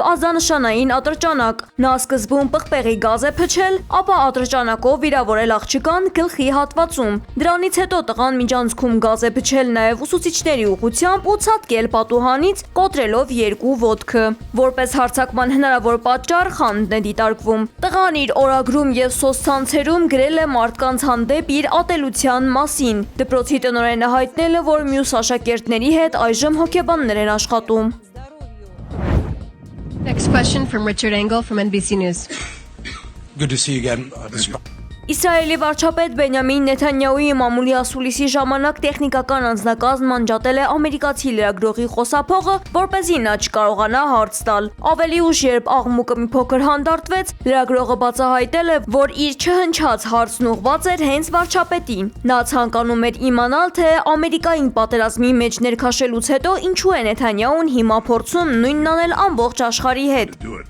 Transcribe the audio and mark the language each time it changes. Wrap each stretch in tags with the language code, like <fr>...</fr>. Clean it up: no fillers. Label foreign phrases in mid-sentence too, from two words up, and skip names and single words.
<hy>ազդանշանային ատրճանակ։ Նա սկզբում պղպեղի գազ է փչել, ապա ատրճանակով վիրավորել աղջկան գլխի հատվածում։ Դրանից հետո տղան միջանցքում գազ է փչել նաեւ ուսուցիչների ուղղությամբ ու ցատկել պատուհանից, կոտրելով 2 ոտքը։ Որպես հարձակման հնարավոր պատճառ խանդն է դիտարկվում։ Տղան իր օրագրում եւ սոցցանցերում գրել է մարդկանց հանդեպ իր ատելության մասին։ Դպրոցի տնօրենը հայտնել է, որ մյուս աշակերտների հետ այժմ հոգեբաններ են աշխատում։</hy> <en>Next question from Richard Engel from NBC News. Good to see you again.</en> <hy>Իսրայելի վարչապետ Բենյամին Նեթանյահուի մամուլի ասուլիսի ժամանակ տեխնիկական անձնակազմ անջատել է ամերիկացի լրագրողի խոսափողը, որպեսզի նա չկարողանա հարց տալ։ Ավելի ուշ, երբ աղմուկը մի փոքր հանդարտվեց, լրագրողը բացահայտել է, որ իր չհնչած հարցն ուղղված էր հենց վարչապետին։ Նա ցանկանում էր իմանալ, թե Ամերիկային պատերազմի մեջ ներքաշելուց հետո ինչու է Նեթանյահուն հիմա փորձում նույնն անել ամբողջ աշխարհի հետ։</hy>